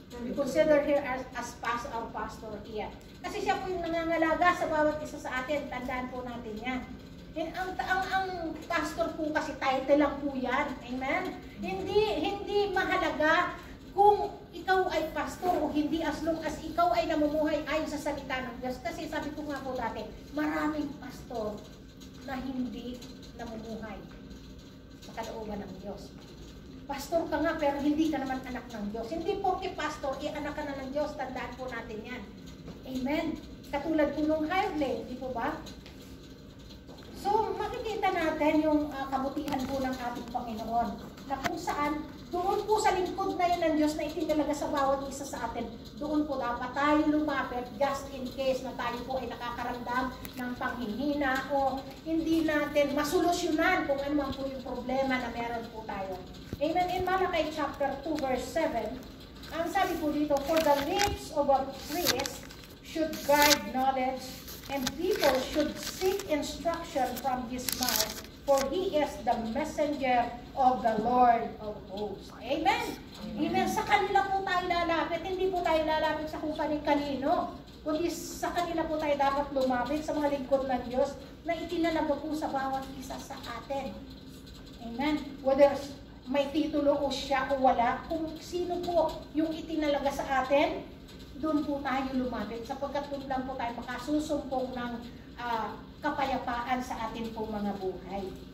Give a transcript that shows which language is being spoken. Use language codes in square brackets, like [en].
[en] We consider her as our pastor here. [tl] Kasi siya po yung nangangalaga sa bawat isa sa atin. Tandaan po natin yan. Ang pastor po kasi title lang po yan. Amen? Hindi mahalaga kung ikaw ay pastor o hindi, [en] as long as [tl] ikaw ay namumuhay ayon sa salita ng Diyos. Kasi sabi ko nga po dati, maraming pastor na hindi namumuhay sa kalooban ng Diyos. Pastor ka nga pero hindi ka naman anak ng Diyos. Hindi porke pastor, anak ka na ng Diyos. Tandaan po natin yan. Amen? Katulad po nung Harley, di po ba? So, makikita natin yung kabutihan po ng ating Panginoon. Na kung saan, doon po sa lingkod na yun ng Diyos na itinalaga sa bawat isa sa atin, doon po dapat tayo lumapit [en] just in case [tl] na tayo po ay nakakaramdam ng panghihina o hindi natin masolusyonan kung ano man po yung problema na meron po tayo. Amen. [en] In Malachi chapter 2 verse 7, [tl] ang sabi po dito, [en] for the lips of a priest should guard knowledge, and people should seek instruction from his mouth, for he is the messenger of the Lord of hosts. [tl] Amen. Amen. Sa kanila po tayo lalapit, hindi po tayo lalapit sa kung kanino, kundi sa kanila po tayo dapat lumapit sa mga lingkod ng Diyos na itinalaga po sa bawat isa sa atin. Amen. Whether may titulo o siya o wala, kung sino po yung itinalaga sa atin, doon po tayo lumapit sapagkat doon lang po tayo makasusumpong ng kapayapaan sa atin pong mga buhay.